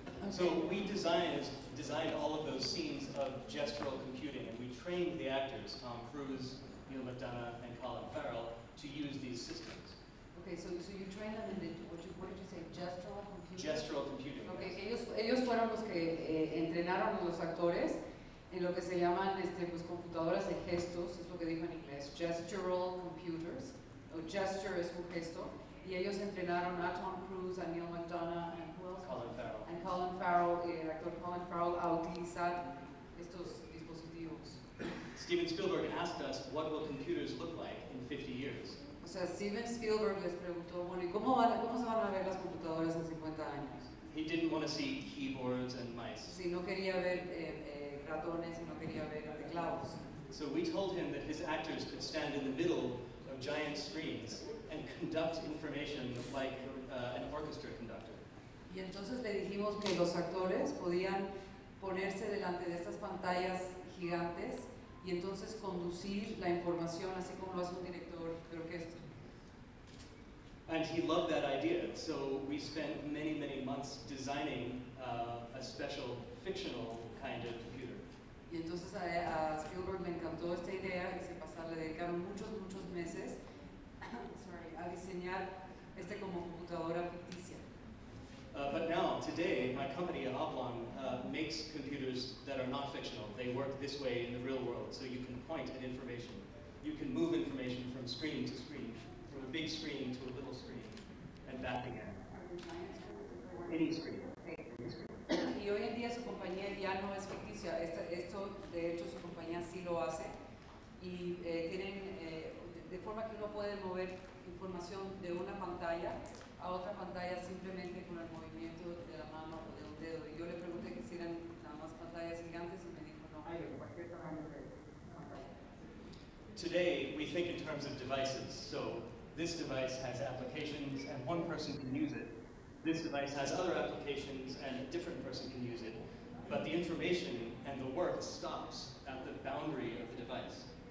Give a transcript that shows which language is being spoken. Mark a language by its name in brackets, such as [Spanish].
[English] So we designed all of those scenes of gestural computing, and we trained the actors, Tom Cruise, Neil McDonough, and Colin Farrell, to use these systems. Okay, so you train them in what did you say, gestural computing? Gestural computing. Okay, Yes. [Spanish] ellos fueron los que entrenaron a los actores en lo que se llaman pues, computadoras de gestos, es lo que dijo en inglés, [English] gestural computers, [Spanish] o gesture es un gesto, y ellos entrenaron a Tom Cruise, a Neil McDonough, and Colin Farrell, el actor Colin Farrell, a utilizar estos dispositivos. [English] Steven Spielberg asked us, what will computers look like in 50 years? [Spanish] O sea, Steven Spielberg les preguntó, bueno, ¿y cómo se van a ver las computadoras en 50 años? [English] He didn't want to see keyboards and mice. [Spanish] Sí, no quería ver ratones y no quería ver teclados. [English] So we told him that his actors could stand in the middle of giant screens and conduct information like an orchestra conductor. [Spanish] Y entonces le dijimos que los actores podían ponerse delante de estas pantallas gigantes y entonces conducir la información así como lo hace un director de orquesta. [English] And he loved that idea, so we spent many, many months designing a special fictional kind of computer. [Spanish] Y entonces a Spielberg le encantó esta idea y le dedicaron muchos meses a diseñar como computadora ficticia. [English] But now, today, my company, Oblong, makes computers that are not fictional. They work this way in the real world, so you can point at information. You can move information from screen to screen, from a big screen to a little screen, and back again. Any screen. [Spanish] Y hoy en día su compañía ya no es ficticia. Esto, de hecho, su compañía sí lo hace. Y tienen, de forma que uno puede mover información de una pantalla a otra pantalla simplemente con el movimiento de la mano o de un dedo. Y yo le pregunté que si eran nada más pantallas gigantes y me dijo no, hay de cualquier tamaño de pantalla. [English] Today, we think in terms of devices. So this device has applications and one person can use it. This device has other applications and a different person can use it. But the information and the work stops at the boundary of the device.